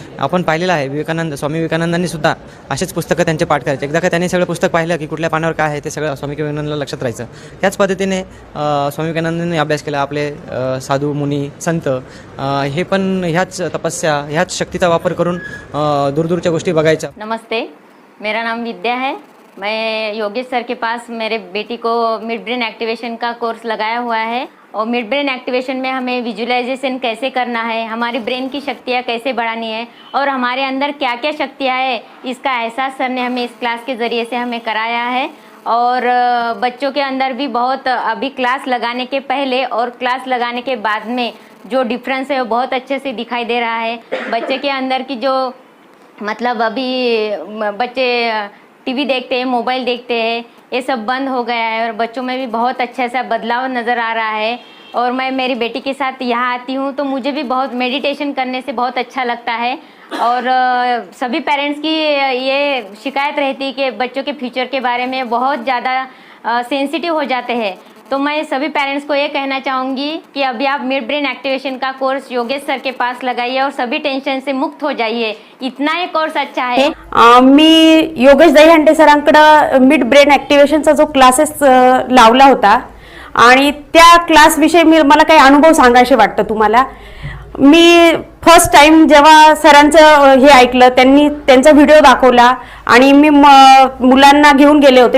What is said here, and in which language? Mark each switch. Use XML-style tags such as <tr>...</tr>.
<mr>आपण पाहिलेलं आहे स्वामी विवेकानंदांनी सुद्धा असेच पुस्तकं त्यांचे पाठ करायचे. एकदा का त्यांनी सगळं पुस्तक पाहिलं की कुठल्या पानावर काय आहे ते सगळं स्वामी विवेकानंदांना लक्षात राहायचं. त्याच पद्धतीने स्वामी विवेकानंदांनी अभ्यास केला. आपले साधू मुनी संत हे पण ह्याच तपस्या ह्याच शक्तीचा वापर करून दूरदूरच्या गोष्टी बघायच्या.</mr> <hi>नमस्ते, मेरा नाम विद्या है. मैं योगेश सर के पास मेरे बेटी को मिड ब्रेन एक्टिवेशन का कोर्स लगाया हुआ है और मिड ब्रेन एक्टिवेशन में हमें विजुअलाइजेशन कैसे करना है, हमारी ब्रेन की शक्तियाँ कैसे बढ़ानी है और हमारे अंदर क्या क्या शक्तियाँ है इसका एहसास सर ने हमें इस क्लास के ज़रिए से हमें कराया है. और बच्चों के अंदर भी बहुत अभी क्लास लगाने के पहले और क्लास लगाने के बाद में जो डिफरेंस है वो बहुत अच्छे से दिखाई दे रहा है. बच्चे के अंदर की जो मतलब अभी बच्चे टीवी देखते हैं, मोबाइल देखते हैं, ये सब बंद हो गया है और बच्चों में भी बहुत अच्छा सा बदलाव नज़र आ रहा है. और मैं मेरी बेटी के साथ यहाँ आती हूँ तो मुझे भी बहुत मेडिटेशन करने से बहुत अच्छा लगता है. और सभी पेरेंट्स की ये शिकायत रहती है कि बच्चों के फ्यूचर के बारे में बहुत ज़्यादा सेंसिटिव हो जाते हैं. तो मैं सभी पेरेंट्स को ये कहना चाहूँगी कि अभी आप मिड ब्रेन एक्टिवेशन का कोर्स योगेश सर के पास लगाइए और सभी टेंशन से मुक्त हो जाइए. इतना ये कोर्स अच्छा है.</hi> <mr>मी योगेश दहीहंडे सरांकडे मिड ब्रेन ॲक्टिव्हेशनचा जो क्लासेस लावला होता आणि त्या क्लासविषयी मला काही अनुभव सांगायचे वाटतं तुम्हाला. मी फर्स्ट टाइम जेव्हा सरांचं हे ऐकलं, त्यांनी त्यांचा व्हिडिओ दाखवला आणि मी मुलांना घेऊन गेले होते.</mr>